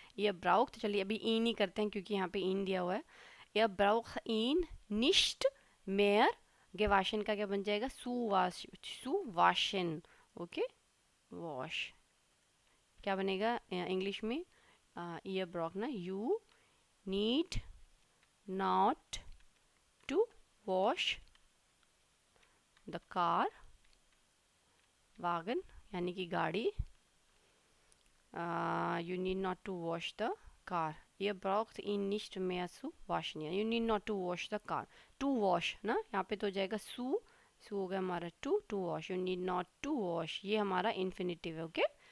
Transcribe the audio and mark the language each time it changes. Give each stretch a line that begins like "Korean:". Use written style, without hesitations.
German: ihr braucht,
Hindi: चलिए अभी इन ही करते हैं क्योंकि यहाँ पे इन दिया हुआ है।
German: ihr braucht ihn nicht mehr gewaschen
Hindi: का क्या बन जाएगा?
German: zu waschen,
Hindi: okay, wash. क्या बनेगा इंग्लिश में? ईयर ब्रॉक ना,
English: you need not to wash the car,
Hindi: wagon यानी कि गाड़ी, you need not to wash the car, year Brock इन निस्ट में सु वॉश नहीं, you need not to wash the car, to wash ना यहाँ पे तो हो जाएगा सु, सु हो गया हमारा to wash, you need not to wash, ये हमारा इन्फिनिटिव है, ओके।